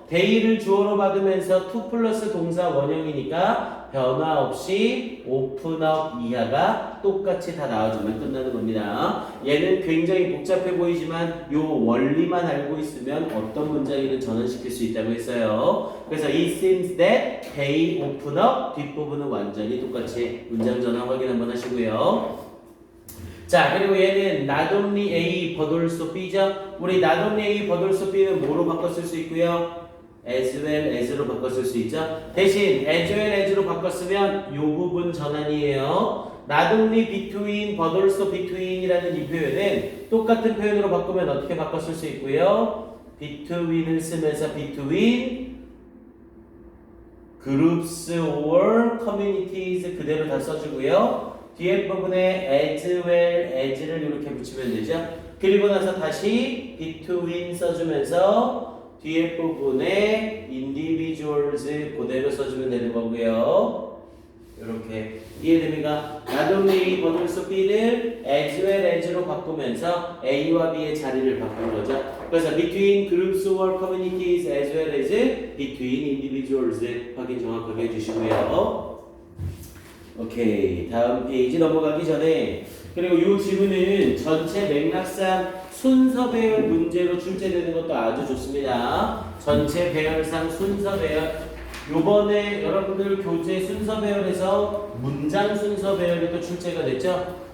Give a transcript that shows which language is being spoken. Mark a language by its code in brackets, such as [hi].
[ko] they를 주어로 받으면서 to 플러스 동사 원형이니까 변화 없이 [en] open up [ko] 이하가 똑같이 다 나와주면 끝나는 겁니다. 얘는 굉장히 복잡해 보이지만 요 원리만 알고 있으면 어떤 문장이든 전환시킬 수 있다고 했어요. 그래서 [en] it seems that they open up [ko] 뒷부분은 완전히 똑같이 문장 전환 확인 한번 하시고요. 자, 그리고 얘는 [en] not only A but also B [ko] 죠. 우리 [en] not only A but also B [ko] 는 뭐로 바꿨을 수 있고요? [en] as well as [ko] 로 바꿨을 수 있죠. 대신 as well as로 바꿨으면 요 부분 전환이에요. [en] not only between but also between [ko] 이라는 이 표현은 똑같은 표현으로 바꾸면 어떻게 바꿨을 수 있고요? between을 쓰면서 [en] between groups or communities [ko] 그대로 다 써주고요. 뒤에 부분에 as well as를 이렇게 붙이면 되죠. 그리고 나서 다시 between 써주면서 뒤에 부분에 individuals 그대로 써주면 되는 거고요. 이렇게 이해됩니까? [en] not only but also B [ko] 를 [en] as well as [ko] 로 바꾸면서 A와 B의 자리를 바꾼 거죠. [en] 그래서 between groups or communities as well as between individuals [ko] 확인 정확하게 해주시고요. 오케이, 다음 페이지 넘어가기 전에 그리고 이 지문은 전체 맥락상 순서 배열 문제로 출제되는 것도 아주 좋습니다. 전체 배열상 순서 배열. 요번에 여러분들 교재 순서 배열에서 문장 순서 배열이 또 출제가 됐죠.